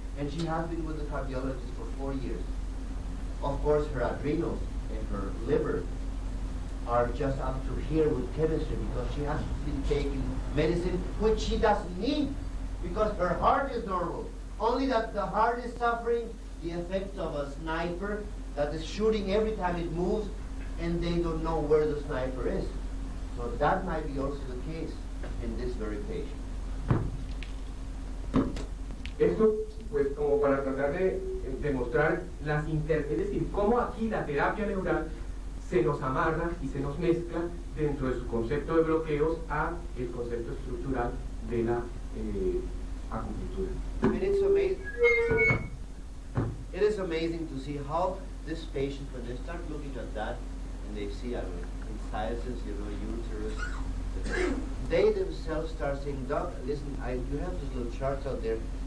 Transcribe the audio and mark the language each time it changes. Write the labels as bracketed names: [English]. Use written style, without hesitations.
[English] And she has been with the cardiologist for 4 years. Of course, her adrenals and her liver are just up to here with chemistry because she has been taking medicine which she doesn't need because her heart is normal. Only that the heart is suffering the effect of a sniper that is shooting every time it moves and they don't know where the sniper is. So that might be also the case in this very patient. [Spanish] Esto, pues, como para tratar de demostrar es decir, cómo aquí la terapia neural se nos amarra y se nos mezcla dentro de su concepto de bloqueos a el concepto estructural de la acupuntura. [English] And it is amazing to see how this patient, when they start looking at that, and they see, incisions, uterus, they themselves start saying, Doc, listen, you have these little charts out there.